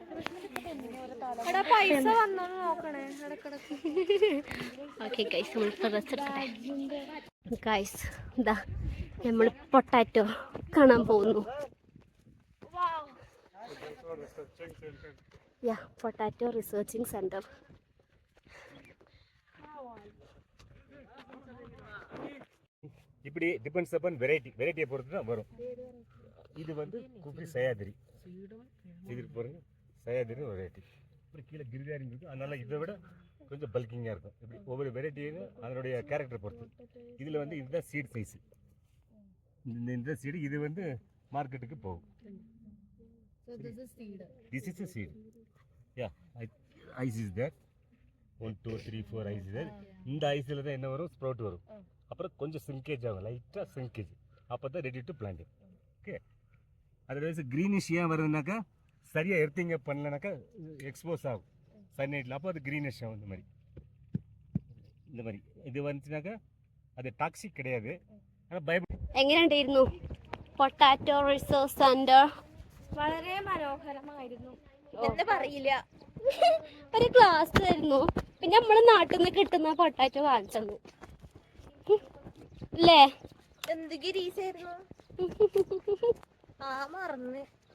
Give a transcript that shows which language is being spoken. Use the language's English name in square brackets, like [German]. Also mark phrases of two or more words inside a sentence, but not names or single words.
[Malayalam] പൈസ വന്നോ നോക്കണേ ഇടക്കിടക്ക്. [English] okay guys, [Malayalam] നമ്മളിപ്പോൾ ഡ്രസ് എടുക്കട്ടെ. ഗൈസ് ഇതാ നമ്മൾ പൊട്ടാറ്റോ കാണാൻ പോകുന്നു. [English] Potato researching centre. [Tamil] இப்படி [English] depends upon [Tamil] வெரைட்டியை பொறுத்து தான் வரும். இது வந்து குப்பி சயாதிரி. இது பாருங்க, சயாதிரி வெரைட்டி. இப்படி கீழே கிரிதாரி இருக்குது. அதனால இதை விட கொஞ்சம் பல்கிங்காக இருக்கும். இப்படி ஒவ்வொரு வெரைட்டியும் அதனுடைய கேரக்டர் பொறுத்து. இதில் வந்து இதுதான் [English] seed size. [Tamil] இந்த சீடு இது வந்து மார்க்கெட்டுக்கு போகும். [English] This is a seed. Yeah, ice is there. 1 2 3 4 ice is there. [Tamil] இந்த ஐஸில் தான் என்ன வரும்? ஸ்ப்ரவுட் வரும். அப்புறம் கொஞ்சம் சிங்கேஜ் ஆகும், லைட்டாக சிங்கேஜ். அப்போ தான் [English] ready to plant. [Tamil] ஓகே, [English] otherwise greenish [Tamil] ஏன் வருதுனாக்கா, சரியாக எர்த்திங்க பண்ணலனாக்கா எக்ஸ்போஸ் ஆகும் சன்லைட்டில். அப்போ அது க்ரீனிஷ் ஆகும். இந்த மாதிரி இது வந்துச்சுனாக்கா அது டாக்ஸிக் கிடையாது. ஆனால் பயப்பட. [Malayalam] എങ്ങനെയുണ്ടായിരുന്നു [English] potato research centre? [Malayalam] വളരെ മനോഹരമായിരുന്നു എന്ന് പറയില്ല. ഒരു ക്ലാസ് ആയിരുന്നു. പിന്നെ നമ്മുടെ നാട്ടിൽ നിന്ന് കിട്ടുന്ന പൊട്ടാറ്റോ വാങ്ങിച്ചു അല്ലേ? എന്ത് ഗിരീസായിരുന്നു മറന്ന്.